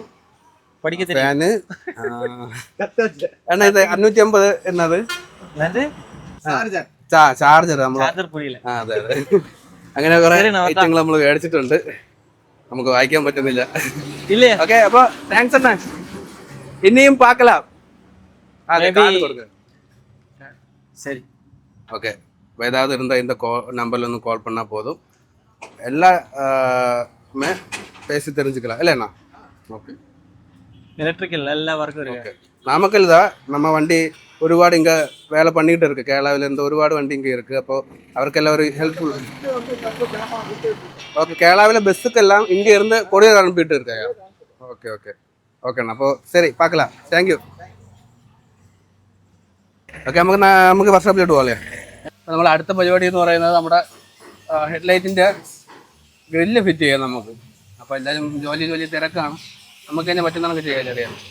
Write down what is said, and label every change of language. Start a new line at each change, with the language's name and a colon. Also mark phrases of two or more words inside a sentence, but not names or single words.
Malayalam: ഫാന് എന്നാ? ഇത് 550 എന്നത് ചാർജർ. അതെ അതെ, അങ്ങനെ കുറെ ഐറ്റങ്ങൾ നമ്മൾ മേടിച്ചിട്ടുണ്ട്. നമുക്ക് വായിക്കാൻ പറ്റുന്നില്ല. ഓക്കെ, അപ്പൊ താങ്ക്സ് അണ്ണാ. ഇനിയും പാക്കലാം.
Tamil: சரி, ஓகே. ஏதாவது இருந்தால் இந்த நம்பரில் வந்து கால் பண்ணால் போதும். எல்லாமே பேசி தெரிஞ்சுக்கலாம் இல்லைண்ணா? ஓகே. எலக்ட்ரிக்கல் எல்லா വർക്കും இருக்கு. நாமக்கல் தான் நம்ம வண்டி ഒരുപാട് இங்கே வேலை பண்ணிக்கிட்டு இருக்கு. கேரளாவிலேருந்து ഒരുപാട് வண்டி இங்கே இருக்குது.
Malayalam: അപ്പോൾ അവർക്കെല്ലാം ഒരു ஹெல்ப்ஃபுல்.
Tamil: ஓகே, கேரளாவில் பஸ்ஸுக்கெல்லாம் இங்கே இருந்து கொரியர் அனுப்பிட்டு இருக்காங்க. ஓகே ஓகே ஓகேண்ணா.
Malayalam: അപ്പോൾ ശരി, பார்க்கலாம்.
English: thank you.
Malayalam: ഓക്കെ, നമുക്ക് വർക്ക്ഷോപ്പിലോട്ട് പോകാം. അപ്പോൾ നമ്മൾ അടുത്ത പരിപാടി എന്ന് പറയുന്നത് നമ്മുടെ ഹെഡ്ലൈറ്റിൻ്റെ ഗ്രില്ല് ഫിറ്റ് ചെയ്യാം നമുക്ക്. അപ്പോൾ എല്ലാവരും ജോലി തിരക്കാണ്. നമുക്ക് തന്നെ പറ്റുന്നതൊക്കെ ചെയ്യാൻ അറിയാം.